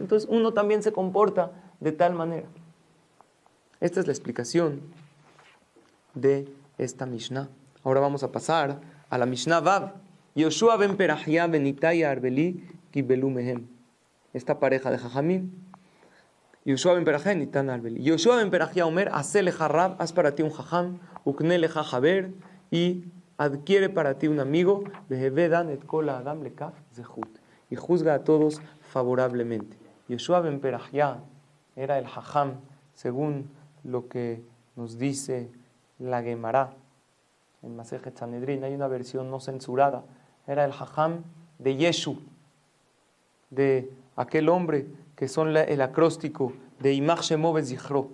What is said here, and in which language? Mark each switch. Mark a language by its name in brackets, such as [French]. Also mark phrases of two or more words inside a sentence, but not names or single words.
[Spanish] Entonces uno también se comporta de tal manera. Esta es la explicación de esta Mishnah. Ahora vamos a pasar a la Mishnah Vav. Yoshua ben Perahia ben Itai Arbeli [Hebrew] קיבלו מהם. [Spanish] Esta pareja de Jajamim. Yoshua ben Perahia ben Itai Arbeli. [Hebrew] יהושע בן פרחיה אומר, עשה לך רב, [Spanish] haz para ti un Jajam, [Hebrew] וקנה לך חבר, [Spanish] y adquiere para ti un amigo, [Hebrew] והוי דן את כל האדם לכף זכות. [Spanish] Y juzga a todos favorablemente. Yoshua ben Perahia era el Jajam, según lo que nos dice la Gemara. en Masejet Sanedrín, hay una versión no censurada. Era el Jajam de Yeshu, de aquel hombre que son el acróstico de [Hebrew] ימח שמו וזכרו.